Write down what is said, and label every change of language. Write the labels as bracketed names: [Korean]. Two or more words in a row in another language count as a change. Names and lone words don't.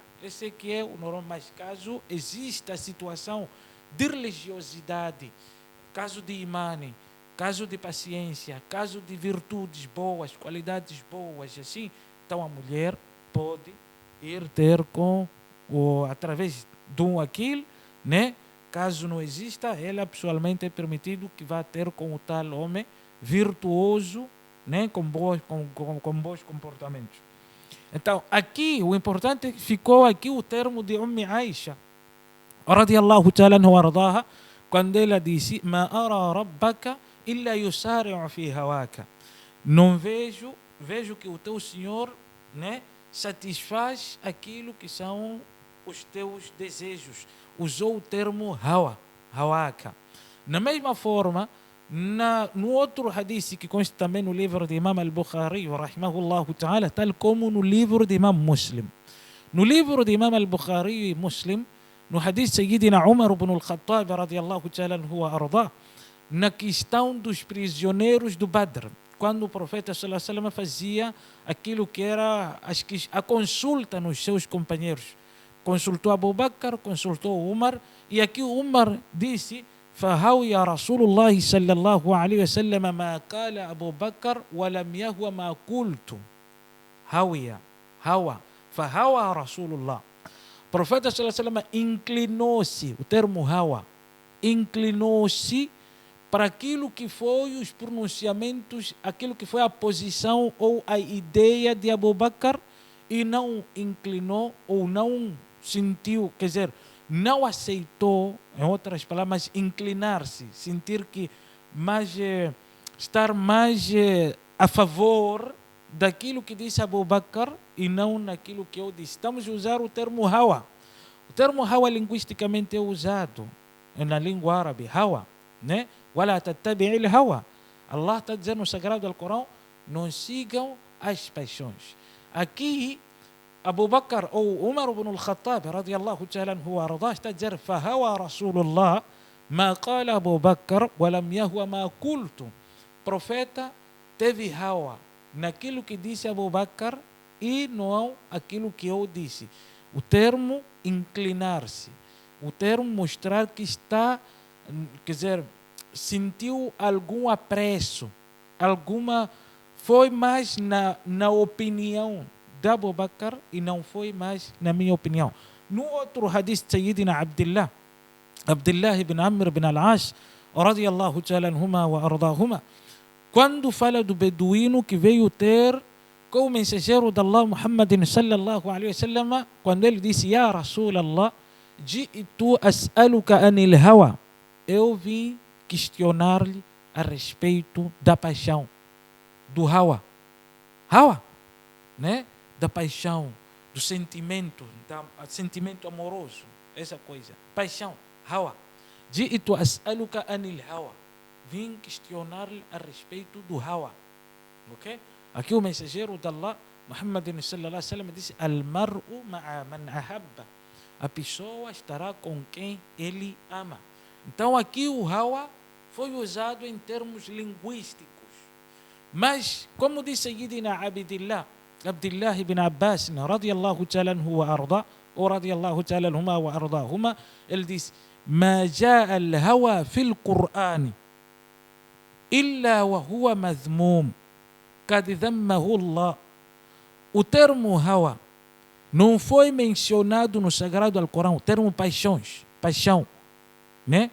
[Portuguese] Esse que é o normal, mas caso exista a situação de religiosidade, caso de imane, caso de paciência, caso de virtudes boas, qualidades boas, assim, então a mulher pode ir ter através de um wakil, né? Caso não exista, ela pessoalmente é permitido que vá ter com o tal homem virtuoso, né? Com bons comportamentos. Então, aqui, o importante ficou aqui o termo de Aisha, [Arabic] رضي الله تعالى عنها وأرضاها, [Portuguese] quando ela disse: [Arabic] "ما أرى ربك إلا يسارع في هواك." [Portuguese] Não vejo que o teu Senhor, né, satisfaz aquilo que são os teus desejos. Usou o termo hawaka. Na mesma forma, no outro hadith que consta também no livro de Imam al-Bukhari, [Arabic] رحمه الله تعالى, [Portuguese] tal como no livro de Imam Muslim. No livro de Imam al-Bukhari e Muslim, no hadith Sayyidina Umar ibn al-Khattab, [Arabic] رضي الله تعالى عنه وأرضاه, [Portuguese] na questão dos prisioneiros do Badr, quando o profeta [Arabic] صلى الله عليه وسلم [Portuguese] fazia aquilo que era a consulta nos seus companheiros. Consultou Abu Bakr, consultou Umar, e aqui o Umar disse: [Arabic] فهوي رسول الله صلى الله عليه وسلم ما قال أبو بكر ولم يهو ما قلت. فهوى رسول الله. [Portuguese] Profeta [Arabic] صلى الله عليه وسلم [Portuguese] inclinou-se, o termo hawa, inclinou-se para aquilo que foi os pronunciamentos, aquilo que foi a posição ou a ideia de Abu Bakr, e não inclinou ou não sentiu, quer dizer, não aceitou, em outras palavras, inclinar-se, sentir que estar mais a favor daquilo que disse Abu Bakr e não naquilo que eu disse. Estamos a usar o termo hawa. O termo hawa linguisticamente é usado na língua árabe, hawa, né? [Arabic] ولا تتبع الهوى. [Portuguese] Allah está dizendo no Sagrado Alcorão: não sigam as paixões. Aqui Abu Bakr ou Umar ibn al-Khattab, [Arabic] رضي الله تعالى عنه وأرضاه, [Portuguese] está a dizer: [Arabic] "فهوى رسول الله ما قال أبو بكر ولم يهو ما قلت." [Portuguese] Profeta teve hawa naquilo que disse Abu Bakr e não aquilo que eu disse. O termo inclinar-se, o termo mostrar que está, quer dizer, sentiu algum apreço, foi mais na opinião de Abu Bakr e não foi mais na minha opinião. No outro hadith, Sayyidina Abdullah ibn Amr ibn al-As, [Arabic] رضي الله تعالى عنهما وأرضاهما, [Portuguese] quando fala do beduíno que veio ter com o mensageiro de Allah, Muhammadin [Arabic] صلى الله عليه وسلم, [Portuguese] quando ele disse: [Arabic] "يا رسول الله جئت أسألك عن الهوى." [Portuguese] Eu vim questionar-lhe a respeito da paixão, do hawa, né? Da paixão, do sentimento, sentimento amoroso, essa coisa, paixão, hawa. [Arabic] جئت أسألك عن الهوى. [Portuguese] Vim questionar-lhe a respeito do hawa. Ok? Aqui o mensageiro de Allah, Muhammad [Arabic] صلى الله عليه وسلم, [Portuguese] disse: [Arabic] المرء مع من أحب. [Portuguese] A pessoa estará com quem ele ama. Então aqui o hawa foi usado em termos linguísticos. Mas, como disse Sayyidina Abdullah ibn Abbas, [Arabic] رضي الله تعالى عنه وأرضاه, [Portuguese] ou [Arabic] رضي الله تعالى عنهما وأرضاهما, [Portuguese] ele disse: [Arabic] ما جاء الهوى في القرآن إلا وهو مذموم قد ذمه الله. [Portuguese] O termo hawa não foi mencionado no Sagrado Alcorão, o termo paixão, né?